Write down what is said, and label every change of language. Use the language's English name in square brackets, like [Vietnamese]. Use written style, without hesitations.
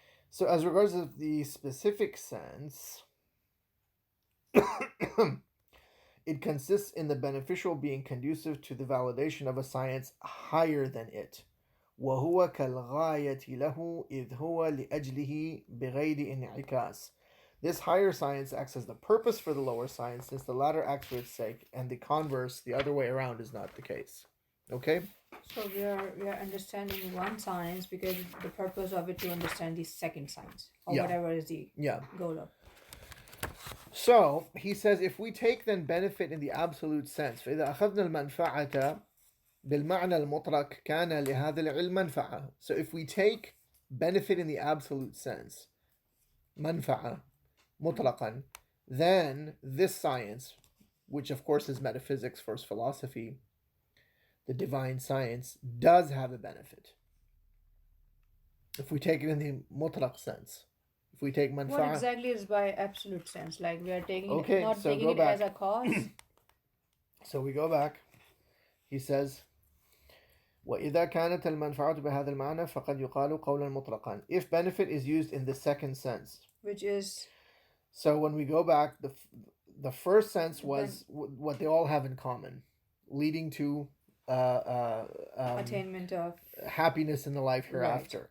[English] So as regards of the specific sense, it consists in the beneficial being conducive to the validation of a science higher than it. [Arabic] وهو كالغاية له إذ هو لأجله بغير انعكاس. [English] This higher science acts as the purpose for the lower science, since the latter acts for its sake, and the converse, the other way around, is not the case. Okay? So we are understanding one science because the purpose of it to understand the second science, or whatever is the goal of. So he says, if we take then benefit in the absolute sense, [Arabic] فإذا أخذنا المنفعة بالمعنى المطلق كان لهذا العلم منفعة. [English] So if we take benefit in the absolute sense, [Arabic] منفعة مطلقا, [English] then this science, which of course is metaphysics, first philosophy, the divine science, does have a benefit. If we take it in the mutlaq sense, if we take manfa'a. What exactly is by absolute sense? Like we are taking Okay, it, not so taking it back. as a cause. So we go back. He says, [Arabic] وَإِذَا كَانَتْ الْمَنْفَعَةُ بِهَذَا الْمَعْنَى فَقَدْ يُقَالُ قَوْلًا مُطْلَقًا. [English] If benefit is used in the second sense. Which is? So when we go back, the first sense was what they all have in common, leading to attainment of happiness in the life hereafter.